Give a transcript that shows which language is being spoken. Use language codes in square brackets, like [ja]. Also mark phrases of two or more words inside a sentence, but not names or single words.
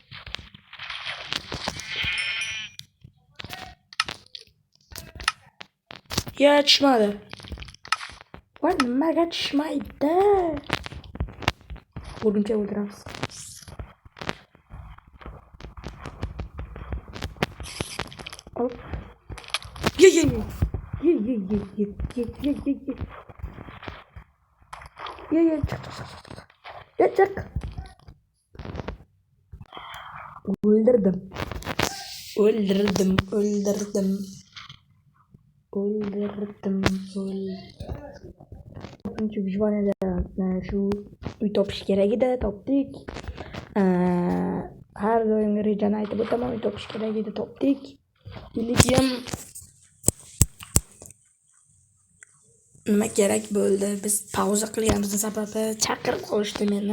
[uz] Ya tushmadi. Voy, nimaga tushmaydi? O'rgimchak o'ldiramiz. Hop. [tr] Ye. Ye, çık. Öldürdüm. [uz] Çünkü Vijvanada şu uy topish kerak edi, topdik. Har doim rejani aytib o'taman, uy topish kerak edi, topdik. Lekin nima kerak bo'ldi? Biz pauza qilganimizning sababi chaqirib qo'yishdi meni.